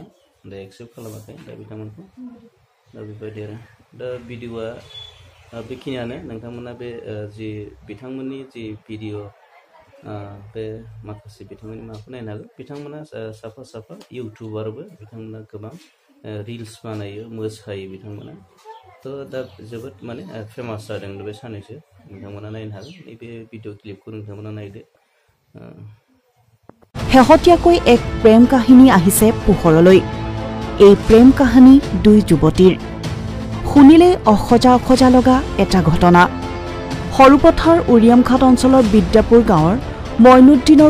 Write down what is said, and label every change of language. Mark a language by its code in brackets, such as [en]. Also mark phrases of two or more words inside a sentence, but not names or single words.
[brx] दा एक्सेप्ट खालामाखै दा बिथांमोनखौ दा बेबायदि आरो दा भिडिअआ बेखिनियानो नोंथांमोना बे जि बिथांमोननि जि भिडिअ बे माखासे बिथांमोननि माबाखौ नायनो हागोन बिथांमोना साफा साफा इउटुबारबो बिथांमोना गोबां रिल्स बानायो मोसायो बिथांमोना थ' दा जोबोद माने फेमास जादों बे सानैसो नोंथांमोना नायनो हागोन नैबे भिडिअ क्लिपखौ नोंथांमोना नायदो [as] শেহতীয়াকৈ এক প্ৰেম কাহিনী আহিছে পোহৰলৈ এই প্ৰেম কাহিনী দুই যুৱতীৰ শুনিলে অখজা অখজা লগা এটা ঘটনা সৰুপথাৰ উৰিয়ামঘাট অঞ্চলৰ বিদ্যাপুৰ গাঁৱৰ মইনুদ্দিনৰ